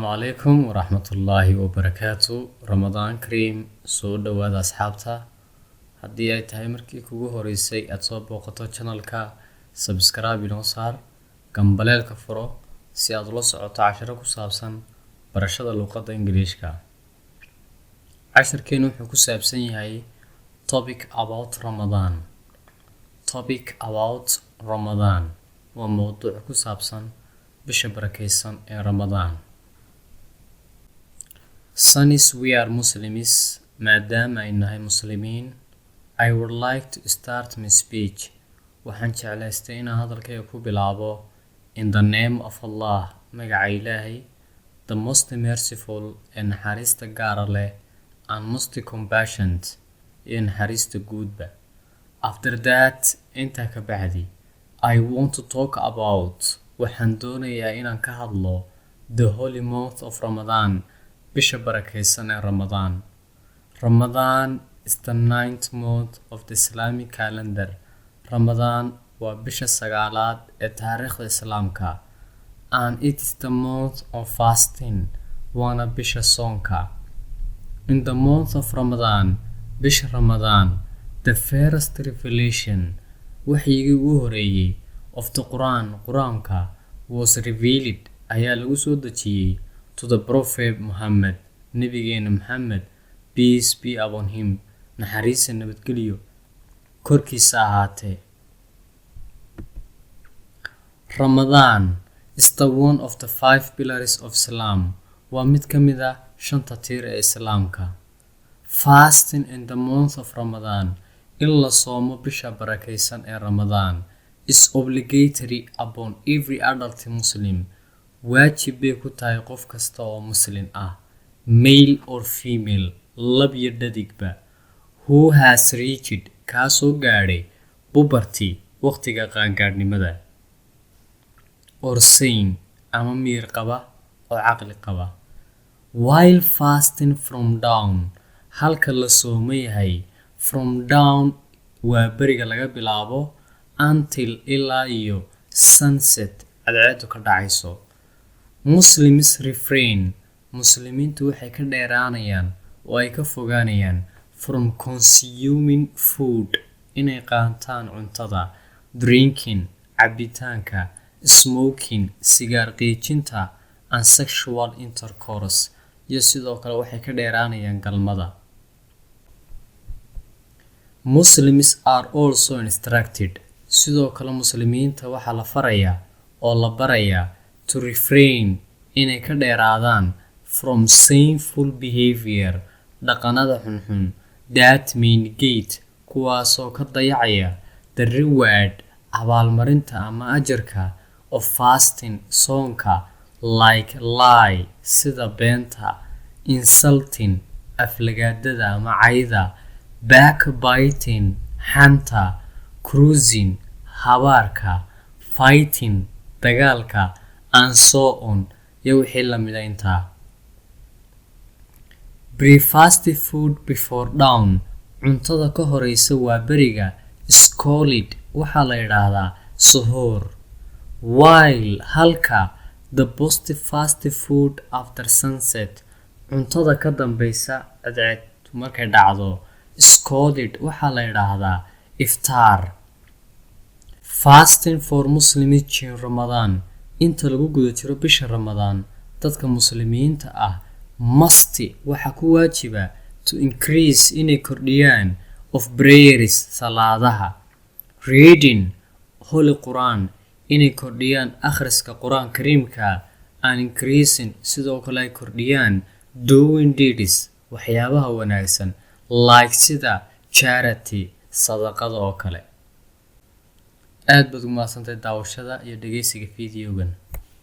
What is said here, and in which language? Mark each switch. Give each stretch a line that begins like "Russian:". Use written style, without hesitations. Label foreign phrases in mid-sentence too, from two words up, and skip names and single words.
Arabic: عليكم ورحمة الله وبركاته. رمضان كريم.
Somali: soo dhawaada asxaabta. haddii ay tahay markii kugu horeysay aad soo booqato channelka, subscribe inoo saar, gambaleelka furo si aad ula socoto casharo ku saabsan barashada luqadda Ingiriishka. Casharkeenu wuxuu ku saabsan yahay
English: topic about Ramadan. Topic about Ramadan
Somali: waa mowduuc ku saabsan bisha barakeysan ee Ramadan.
English: Since we are Muslims,
Somali: maadaama ay nahay muslimiin,
English: I would like to start my speech.
Somali: Waxaan jeclaystay inaan hadalkayga ku bilaabo
English: in the name of Allah,
Somali: magaca Ilaahay,
English: the most merciful
Somali: ee naxariista gaara leh,
English: and most compassionate
Somali: ee naxariista guudba.
English: After that,
Somali: intaa ka bacdi,
English: I want to talk about,
Somali: waxaan doonayaa inaan ka hadlo
English: the holy month of Ramadan,
Somali: bisha barakeysan ee Ramadan.
English: Ramadan is the 9th month of the Islamic calendar.
Somali: Ramadan waa bisha sagaalaad ee taariikhda Islaamka.
English: And it is the month of fasting,
Somali: waana bisha soonka.
English: In the month of Ramadan,
Somali: bisha Ramadan,
English: the first revelation,
Somali: waxyigii ugu horeeyay
English: of the Quran, Quraanka, was revealed,
Somali: ayaa lagu soo dejiyay
English: to the Prophet Muhammad,
Somali: nabigeena Muhammad,
English: peace be upon him,
Somali: naxariis iyo nabadgelyo korkiisa ahaatee.
English: Ramadan is the one of the 5 pillars of Islam,
Somali: waa mid ka mid ah 5 tiir ee Islaamka.
English: Fasting in the month of Ramadan,
Somali: in la soomo bisha barakeysan ee Ramadan,
English: is obligatory upon every adult Muslim.
Somali: waajib bay ku tahay qof kasta oo muslim ah,
English: male or female,
Somali: lab iyo dhadigba,
English: who has reached,
Somali: kaasoo gaadhay puberty, waqtiga qaangaadhnimada,
English: or sane,
Somali: ama miyir qaba oo caqli qaba.
English: While fasting from dawn,
Somali: halka la soomo yahay
English: from dawn
Somali: waa beriga laga bilaabo until ilaa iyo sunset cadceedu ka dhacayso.
English: Muslims refrain,
Somali: muslimiintu waxay ka dheeraanayaan oo ay ka fogaanayaan
English: from consuming food,
Somali: inay qaataan cuntada, drinking, cabitaanka, smoking, sigaar qiijinta,
English: and sexual intercourse,
Somali: iyo sidoo kale waxay ka dheeraanayaan galmada.
English: Muslims are also instructed,
Somali: sidoo kale muslimiinta waxaa la farayaa oo la barayaa
English: to refrain,
Somali: inay ka dheeraadaan
English: from sinful behavior,
Somali: dhaqanada xunxun,
English: that may negate,
Somali: kuwaasoo ka dayacaya
English: the reward,
Somali: abaalmarinta ama ajarka
English: of fasting,
Somali: soonka,
English: like lie,
Somali: sida beenta, insulting, aflagaadada ama cayda, backbiting, xanta, cruising, habaarka, fighting, dagaalka,
English: and so on,
Somali: iyo wixii la mid ah intaa.
English: Breakfast food before dawn,
Somali: cuntada ka horeysa waa beriga,
English: is called,
Somali: waxaa la yidhaahdaa suhoor.
English: While halka the post fast food after sunset,
Somali: cuntada ka dambeysa cadceed markay dhacdo,
English: is called,
Somali: waxaa la yidhaahdaa iftaar.
English: Fasting for Muslims in Ramadan,
Somali: inta lagu guda jiro bisha Ramadan, dadka muslimiinta ah must, waxaa ku waajiba
English: to increase,
Somali: inay kordhiyaan
English: of prayers, salaadaha, reading holy Quran,
Somali: inay kordhiyaan akhriska Quraan Kariimka,
English: and increasing,
Somali: sidoo kale ay kordhiyaan
English: doing deeds,
Somali: waxyaabaha wanaagsan, like sida charity, sadaqada oo kale. aad baad u mahadsantahay daawashada iyo dhageysiga fiidiyogan.